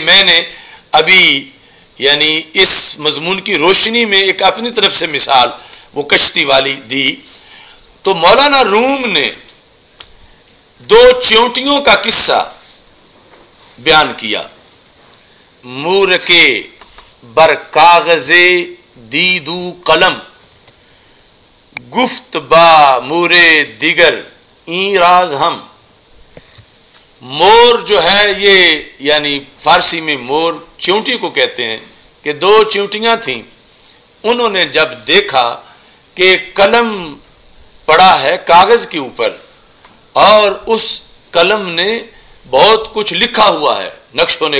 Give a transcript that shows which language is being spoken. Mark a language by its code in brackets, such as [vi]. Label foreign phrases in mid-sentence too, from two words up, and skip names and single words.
[ur] میں نے ابھی یعنی اس مضمون کی روشنی میں ایک اپنی طرف سے مثال وہ کشتی والی دی، تو مولانا روم نے دو چیونٹیوں کا قصہ بیان کیا، [fa] مور کے بر کاغذ دیدو قلم گفت با مور دیگر این راز ہم۔ [ur] مور جو ہے یہ یعنی فارسی میں مور چیونٹی کو کہتے ہیں، کہ دو چیونٹیاں تھیں، انہوں نے جب دیکھا کہ قلم پڑا ہے کاغذ کے اوپر اور اس قلم نے بہت کچھ لکھا ہوا ہے، نقش و